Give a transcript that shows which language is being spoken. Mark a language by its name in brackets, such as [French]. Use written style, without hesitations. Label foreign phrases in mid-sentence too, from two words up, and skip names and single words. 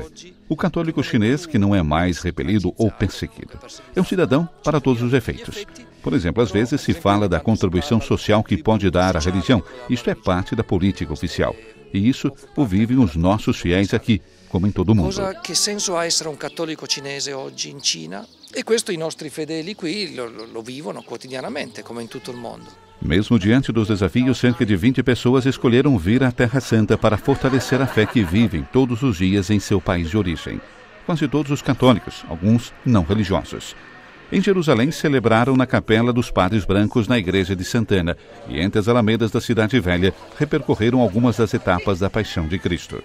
[Portuguese] O católico chinês, que não é mais repelido ou perseguido, é um cidadão para todos os efeitos. Por exemplo, às vezes se fala da contribuição social que pode dar à religião. Isto é parte da política oficial. E isso o vivem os nossos fiéis aqui, como em todo o mundo. [Italian] Que senso ha essere un cattolico cinese oggi in Cina? E questo i nostri fedeli qui lo vivono quotidianamente, come in tutto il mondo. [Portuguese] Mesmo diante dos desafios, cerca de 20 pessoas escolheram vir à Terra Santa para fortalecer a fé que vivem todos os dias em seu país de origem. Quase todos os católicos, alguns não religiosos. Em Jerusalém, celebraram na Capela dos Padres Brancos na Igreja de Santana e entre as alamedas da Cidade Velha repercorreram algumas das etapas da Paixão de Cristo.